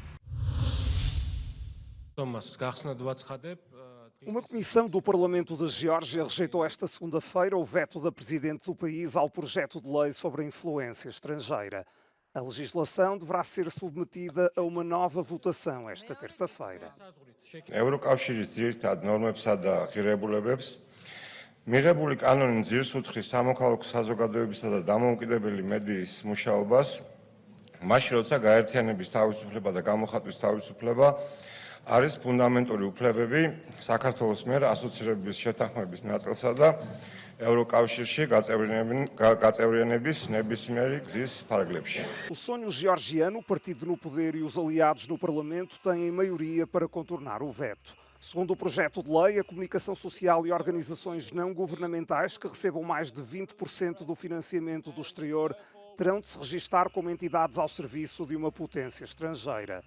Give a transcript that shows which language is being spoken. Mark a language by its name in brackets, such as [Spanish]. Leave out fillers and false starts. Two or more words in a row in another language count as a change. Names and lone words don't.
[Portuguese] Uma comissão do Parlamento da Geórgia rejeitou esta segunda-feira o veto da presidente do país ao projeto de lei sobre a influência estrangeira. A legislação deverá ser submetida a uma nova votação esta terça-feira. [Georgian] ევროკავშირის ძირითად ნორმებსა და ღირებულებებს მიღებული კანონი ძირს უძღვის სამოქალაქო საზოგადოებისა და დამოუკიდებელი მედიის მუშაობას, მაშინ როცა გაერთიანების თავისუფლება და გამოხატვის თავისუფლება არის ფუნდამენტური უფლებები საქართველოს მიერ ასოცირების შეთანხმების ნაწილსა და ევროკავშირში გაწევრიანების ნებისმიერი გზის ფარგლებში. [Portuguese] O sonho georgiano, o partido no poder e os aliados no Parlamento têm maioria para contornar o veto. Segundo o projeto de lei, a comunicação social e organizações não governamentais que recebam mais de 20% do financiamento do exterior terão de se registar como entidades ao serviço de uma potência estrangeira.